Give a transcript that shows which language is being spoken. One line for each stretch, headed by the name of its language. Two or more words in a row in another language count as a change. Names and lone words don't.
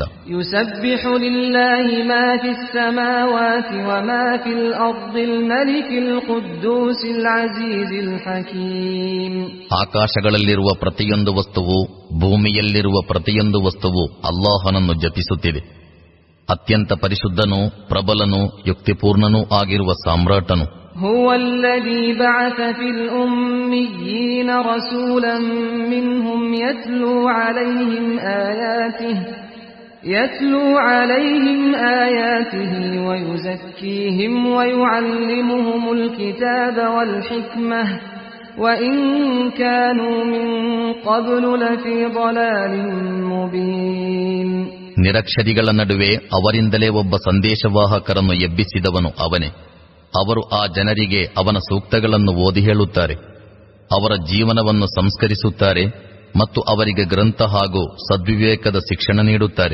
Arabic: يسبح لله ما في السماوات وما في الأرض الملك القدوس العزيز الحكيم.
Kannada: ಆಕಾಶಗಳಲ್ಲಿರುವ ಪ್ರತಿಯೊಂದು ವಸ್ತುವು, ಭೂಮಿಯಲ್ಲಿರುವ ಪ್ರತಿಯೊಂದು ವಸ್ತುವು ಅಲ್ಲಾಹನನ್ನು ಜಪಿಸುತ್ತಿದೆ. ಅತ್ಯಂತ ಪರಿಶುದ್ಧನೂ ಪ್ರಬಲನೂ ಯುಕ್ತಿಪೂರ್ಣನೂ ಆಗಿರುವ ಸಾಮ್ರಾಟನು.
Arabic: هو الذي بعث في الأميين رسولا منهم يتلو عليهم آياته ويزكيهم ويعلمهم الكتاب والحكمة وإن كانوا من قبل لفي ضلال مبين.
Kannada: ನಿರಕ್ಷರಿಗಳ ನಡುವೆ ಅವರಿಂದಲೇ ಒಬ್ಬ ಸಂದೇಶವಾಹಕರನ್ನು ಎಬ್ಬಿಸಿದವನು ಅವನೇ. ಅವರು ಆ ಜನರಿಗೆ ಅವನ ಸೂಕ್ತಗಳನ್ನು ಓದಿ ಹೇಳುತ್ತಾರೆ, ಅವರ ಜೀವನವನ್ನು ಸಂಸ್ಕರಿಸುತ್ತಾರೆ ಮತ್ತು ಅವರಿಗೆ ಗ್ರಂಥ ಹಾಗೂ ಸದ್ವಿವೇಕದ ಶಿಕ್ಷಣ ನೀಡುತ್ತಾರೆ.